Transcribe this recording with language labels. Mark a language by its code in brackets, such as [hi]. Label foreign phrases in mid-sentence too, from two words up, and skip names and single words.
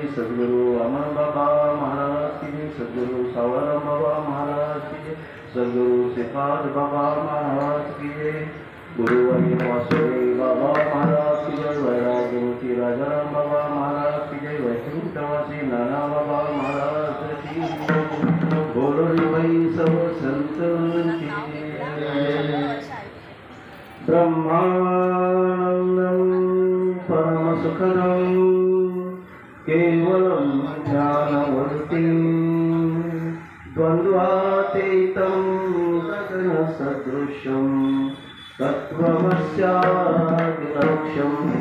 [hi] सद्गुरु अमर बाबा महाराज की जय सद्गुरु सावाराम बाबा महाराज की जय सद्गुरु सिफत बाबा महाराज की जय गुरु आणि वासुदेव बाबा महाराज की जय वैराग्यमुति राजाराम बाबा महाराज की जय वैकुंठवासी नाना बाबा महाराज की जय बोलो रे भाई सब संतन की [sa] ब्रह्मानंदं परम सुखदं केवलं ज्ञानवर्तिं द्वन्द्वातीतं गगन सदृशं तत्त्वमस्यादिलक्ष्यम्